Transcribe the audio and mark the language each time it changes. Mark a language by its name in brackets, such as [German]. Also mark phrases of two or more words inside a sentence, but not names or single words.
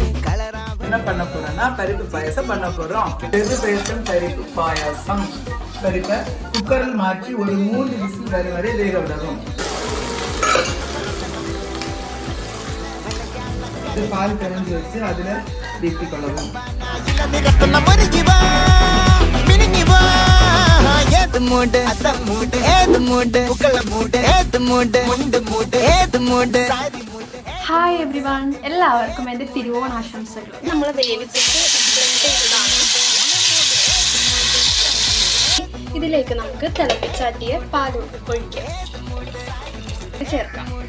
[Tamil] என்ன பண்ண போறோம்னா பருப்பு பாயாசம் பண்ண போறோம். பேசும் பருப்பு பாயாசம். பருப்பை குக்கரில் மாற்றி ஒரு 3 விசில் வரும் வரை வேக விடணும். பால் கலந்து வச்சு அதுல வீட்டி கொள்ளவும். [English] Hi everyone, [Malayalam] എല്ലാവർക്കും എൻ്റെ തിരുവോണാശംസകൾ. നമ്മൾ വേവിച്ചിട്ട് ഇതിലേക്ക് നമുക്ക് തിളപ്പിച്ചാറ്റിയ പാൽ ഒഴിക്കാം, ചേർക്കാം.